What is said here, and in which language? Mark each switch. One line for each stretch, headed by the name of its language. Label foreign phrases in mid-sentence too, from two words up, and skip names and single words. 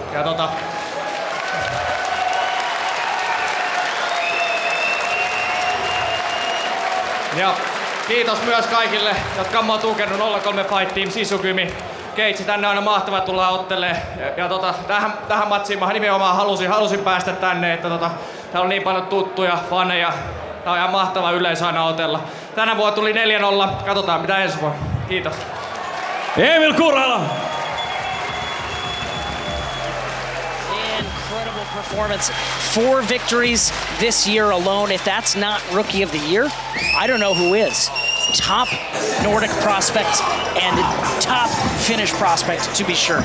Finnish: Ja kiitos myös kaikille, jotka on mua tukenut 03 Fight Team, Sisukymi, Keitsi, tänne on aina mahtavaa tulla ottelemaan. Ja tähän matsiin mä nimenomaan halusin päästä tänne, että täällä on niin paljon tuttuja, faneja. Tää on ihan mahtava yleisö aina otella. Tänä vuonna tuli 4-0, katsotaan mitä ensi vuonna. Kiitos. Eemil Kurhela!
English: Incredible performance. 4 victories this year alone. If that's not Rookie of the Year, I don't know who is. Top Nordic prospect and top Finnish prospect, to be sure.